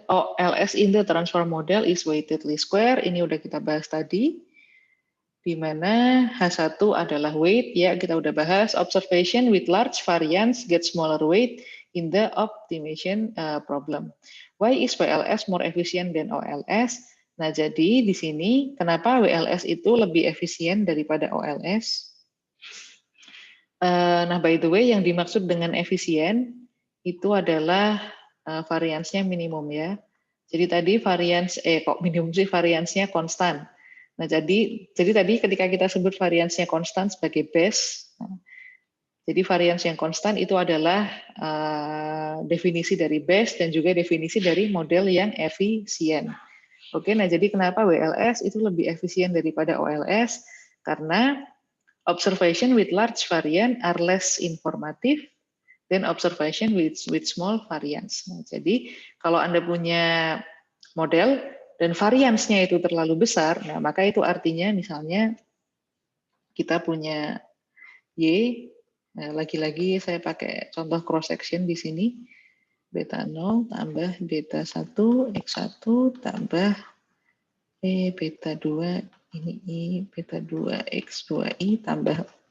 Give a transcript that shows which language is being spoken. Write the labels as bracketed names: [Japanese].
[English] OLS in the transform model is weighted least square. [Indonesian] Ini udah kita bahas tadi. Di mana H1 adalah weight, ya kita udah bahas. [English] Observation with large variance get smaller weight in the optimization problem. Why is WLS more efficient than OLS? [Indonesian] Nah, jadi di sini kenapa WLS itu lebih efisien daripada OLS? Nah, by the way, yang dimaksud dengan efisien itu adalah variansnya minimum ya. Jadi tadi varians kok minimum sih, variansnya konstan. Nah, jadi tadi ketika kita sebut variansnya konstan sebagai base, jadi varians yang konstan itu adalah definisi dari base dan juga definisi dari model yang efisien. Oke, nah jadi kenapa WLS itu lebih efisien daripada OLS? Karena [English] observation with large variance are less informative than observation with small variance. [Indonesian] Nah, jadi kalau Anda punya model dan variansnya itu terlalu besar, nah maka itu artinya misalnya kita punya Y, nah lagi-lagi saya pakai contoh cross section di sini, beta 0 tambah beta 1 X1 tambah beta 2 ini I beta 2 X2I tambah.